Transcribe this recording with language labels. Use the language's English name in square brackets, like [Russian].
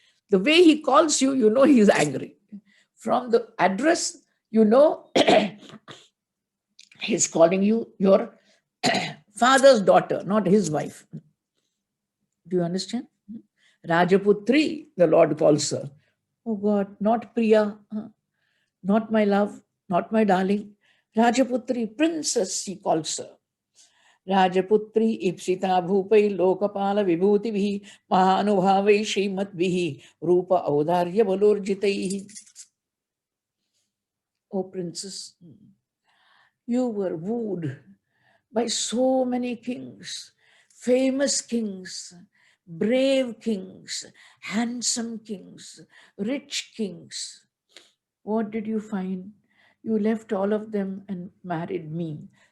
[English] The way he calls you, you know he's angry. From the address, you know he's calling you your father's daughter, not his wife. Do you understand? Rajaputri, the Lord calls her. Oh God, not Priya, not my love, not my darling. Rajaputri, princess, he calls her. [Sanskrit] राजपुत्री Ipsita भूपै Lokpal विभूतिभिः महानुभावै श्रीमद्भिः रूप औदार्य बलोर्जितैः. [English] O princess, you were wooed by so many kings, famous kings, brave kings, handsome kings, rich kings. What did you find? You left all of them and married me.